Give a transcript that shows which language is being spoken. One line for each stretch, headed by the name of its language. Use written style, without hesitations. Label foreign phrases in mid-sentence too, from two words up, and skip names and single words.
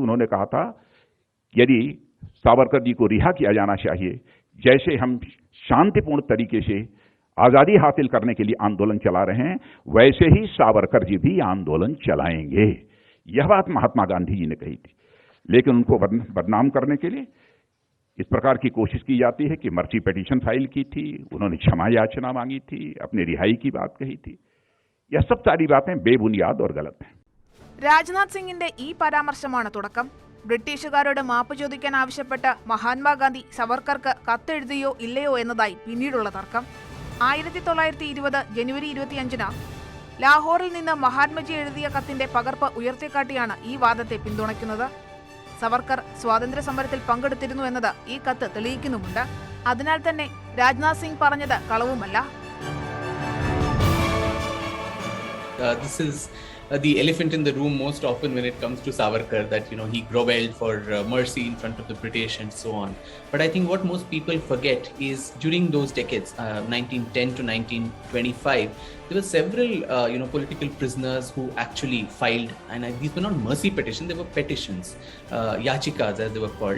Hindi: उन्होंने कहा था यदि सावरकर जी को रिहा किया जाना चाहिए, जैसे हम शांतिपूर्ण तरीके से आजादी हासिल करने के लिए आंदोलन चला रहे हैं, वैसे ही सावरकर जी भी आंदोलन चलाएंगे. यह बात महात्मा गांधी जी ने कही थी. लेकिन उनको बदनाम करने के लिए इस प्रकार की कोशिश की जाती है कि
English: mercy petition file
Hindi: की थी, उन्होंने क्षमा याचना मांगी थी, अपनी रिहाई की बात कही थी. यह सब सारी बातें बेबुनियाद और गलत हैं.
Malayalam: രാജ്നാഥ് സിംഗിന്റെ ഈ പരാമർശമാണ് തുടക്കം. ബ്രിട്ടീഷുകാരോട് മാപ്പ് ചോദിക്കാൻ ആവശ്യപ്പെട്ട് മഹാത്മാഗാന്ധി സവർക്കർക്ക് കത്തെഴുതിയോ ഇല്ലയോ എന്നതായി പിന്നീടുള്ള തർക്കം. 1920 ജനുവരി 25 ലാഹോറിൽ നിന്ന് മഹാത്മജി എഴുതിയ കത്തിന്റെ പകർപ്പ് ഉയർത്തിക്കാട്ടിയാണ് ഈ വാദത്തെ പിന്തുണയ്ക്കുന്നത്. സവർക്കർ സ്വാതന്ത്ര്യ സമരത്തിൽ പങ്കെടുത്തിരുന്നു എന്നത് ഈ കത്ത് തെളിയിക്കുന്നുമുണ്ട്. അതിനാൽ തന്നെ രാജ്നാഥ് സിംഗ് പറഞ്ഞത് കളവുമല്ല.
English: This is the elephant in the room most often when it comes to Savarkar, that he grovelled for mercy in front of the British and so on. But I think what most people forget is during those decades, 1910 to 1925, there were several political prisoners who actually filed, and these were not mercy petitions, they were petitions, yachikas as they were called.